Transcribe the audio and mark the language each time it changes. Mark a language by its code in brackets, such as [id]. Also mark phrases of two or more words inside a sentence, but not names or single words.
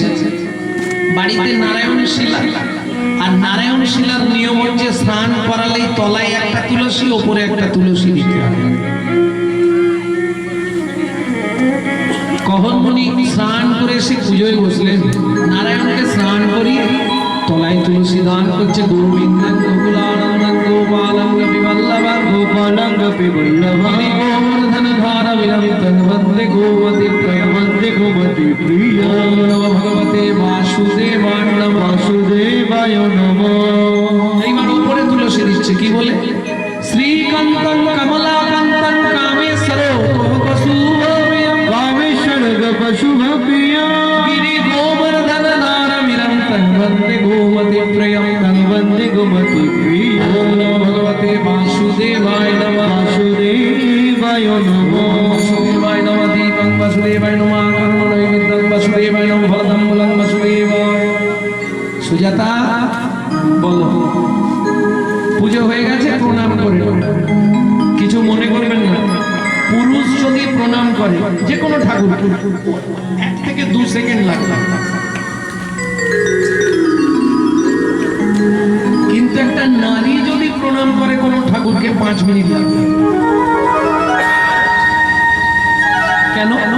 [bn] বাড়িতে নারায়ণ শিলা, আর নারায়ণ শিলার নিয়ম হচ্ছে স্নান করালেই তলায় একটা তুলসী, ওপরে একটা তুলসী দিতে হবে। কহনমণি স্নান করে এসে পুজোয় বসলেন, নারায়ণকে স্নান করিয়ে তলায় তুলসী দান করছে। [sa] গোবিন্দ গোকুলানন্দ गोपालं गोपीवल्लभं गोपालं गोपीवल्लभं गोवर्धनधारविरं तन्वन्दे गोमतिप्रियं वन्दे गोमतीप्रियं ॐ नमो भगवते वासुदेवाय नमः वासुदेवाय नमः। [bn] এইবার উপরে তুলসী দিচ্ছে কি বলে [sa] শ্রীকান্তং কমলাকান্তং কামেশ্বর গোপশুভপ্রিয়ং कामेश्वर गोपशुभप्रियं गिरि गोवर्धन नारमिरं तन्वन्दे गोमतिप्रियं वन्दे गोमतीप्रियं ॐ नमो भगवते वासुदेवाय नमः वासुदेवाय नमः। वासुदेवाय नमः दीपं वासुदेवाय नमः कर्मणैवेद्यं वासुदेवाय नमः फलदं फलं वासुदेवाय। [bn] সুজাতা বলো পুজো হয়ে গেছে প্রণাম করে কিছু মনে করবেন না পুরুষ যদি প্রণাম করে যে কোনো ঠাকুর 1 থেকে 2 সেকেন্ড লাগবে কিন্তু একটা নারী যদি প্রণাম করে কোনো ঠাকুরকে 5 মিনিট লাগবে কেন